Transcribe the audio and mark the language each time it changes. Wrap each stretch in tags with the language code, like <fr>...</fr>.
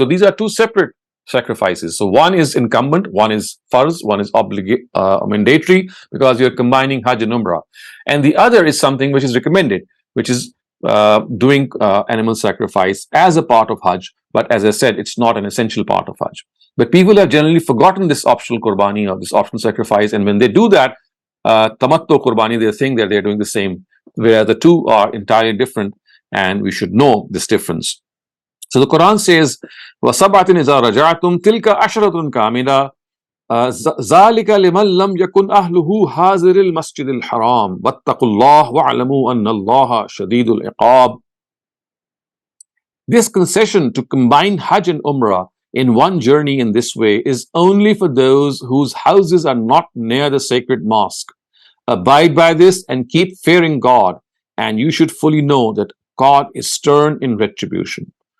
<en>So these are two separate sacrifices. So one is incumbent, one is farz, one is mandatory, because you're combining Hajj and Umrah, and the other is something which is recommended, which is doing animal sacrifice as a part of Hajj. But as I said, it's not an essential part of Hajj. But people have generally forgotten this optional Qurbani, or this optional sacrifice, and when they do that Tamattu Qurbani, they think that they're doing the same, where the two are entirely different, and we should know this difference. So the Quran says,</en> <ar>وَسَبْعَةٍ إِذَا رَجَعْتُمْ تِلْكَ عَشْرَةٌ كَامِلَةٌ ذَلِكَ لِمَنْ لَمْ يَكُنْ أَهْلُهُ حَاضِرِ الْمَسْجِدِ الْحَرَامِ وَاتَّقُوا اللَّهَ وَاعْلَمُوا أَنَّ اللَّهَ شَدِيدُ الْعِقَابِ.</ar> <en>This concession to combine Hajj and Umrah in one journey in this way is only for those whose houses are not near the sacred mosque. Abide by this and keep fearing God, and you should fully know that God is stern in retribution.</en>